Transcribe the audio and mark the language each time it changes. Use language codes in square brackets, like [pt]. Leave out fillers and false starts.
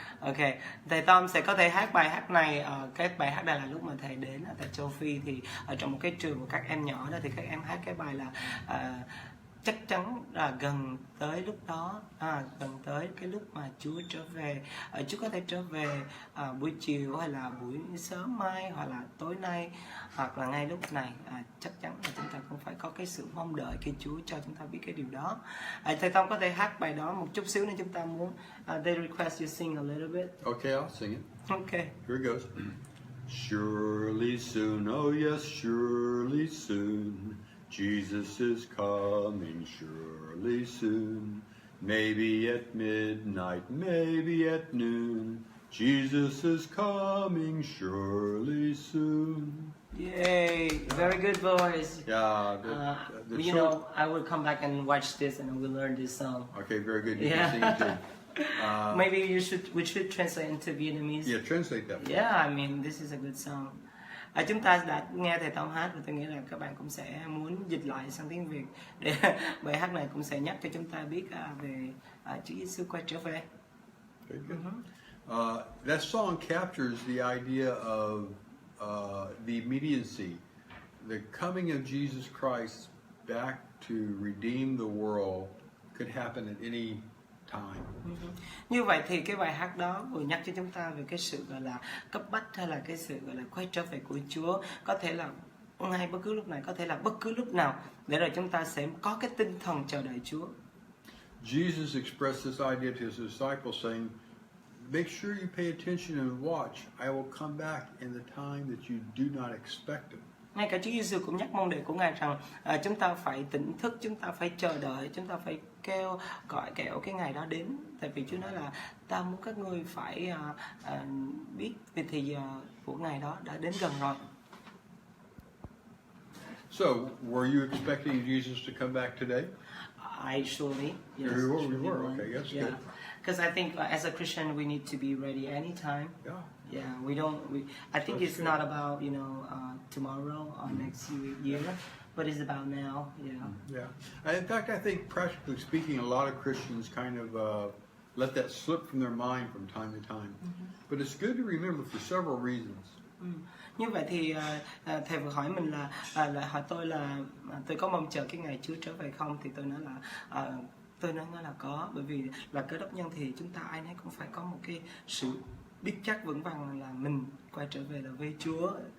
[vi] Okay, thầy Tom sẽ có thể hát bài hát này. Cái bài hát này là lúc mà thầy đến ở tại châu Phi thì ở trong một cái trường của các em nhỏ đó thì các em hát cái bài là chắc chắn là gần tới lúc đó, gần tới cái lúc mà Chúa trở về. Chúa có thể trở về buổi chiều hay là buổi sớm mai hoặc là tối nay hoặc là ngay lúc này. Chắc chắn là chúng ta cũng phải có cái sự mong đợi khi Chúa cho chúng ta biết cái điều đó. Thầy Tom có thể hát bài đó một chút xíu nên chúng ta muốn. [en] They request you sing a little bit. Okay, I'll sing it. Okay. Here it goes. Surely soon, oh yes, surely soon, Jesus is coming, surely soon. Maybe at midnight, maybe at noon, Jesus is coming, surely soon. Yay! Very good voice. Yeah. You know, I will come back and watch this and I will learn this song. Okay, very good. You Yeah. can sing it too. Maybe we should translate into Vietnamese. Yeah, translate that. Yeah, I mean, this is a good song. [vi] Chúng ta đã nghe thầy Tom hát và tôi nghĩ là các bạn cũng sẽ muốn dịch lại sang tiếng Việt để bài hát này cũng sẽ nhắc cho chúng ta biết về Chúa Giê-xu quay trở về. [en] Very good. That song captures the idea of the immediacy, the coming of Jesus Christ back to redeem the world could happen at any time. [vi] Như vậy thì cái bài hát đó vừa nhắc cho chúng ta về cái sự gọi là cấp bách hay là cái sự gọi là quay trở về của Chúa, có thể là ngay bất cứ lúc này, có thể là bất cứ lúc nào, để rồi chúng ta sẽ có cái tinh thần chờ đợi Chúa. [en] Jesus expressed this idea to his disciples saying, "Make sure you pay attention and watch. I will come back in the time that you do not expect it." [vi] Ngay cả Chúa Giêsu cũng nhắc môn đệ của Ngài rằng chúng ta phải tỉnh thức, chúng ta phải chờ đợi, chúng ta phải kêu gọi kẻo cái ngày đó đến. Tại vì Chúa nói là ta muốn các ngươi phải biết về thì giờ của ngày đó đã đến gần rồi. [en] So, were you expecting Jesus to come back today? Surely, yes. We were. Okay, that's Yeah, good. because I think as a Christian we need to be ready anytime. Yeah. Yeah, I think That's it's good. not about tomorrow or next year, but it's about now. Yeah. Yeah. In fact, I think practically speaking, a lot of Christians kind of let that slip from their mind from time to time. But it's good to remember for several reasons. [vi] Như vậy thì thầy vừa hỏi mình là hỏi tôi là tôi có mong chờ cái ngày Chúa trở về không, thì tôi nói là tôi nói là có, bởi vì là Cơ Đốc nhân thì chúng ta ai nấy cũng phải có một cái sự biết chắc vững vàng là mình quay trở về là với Chúa.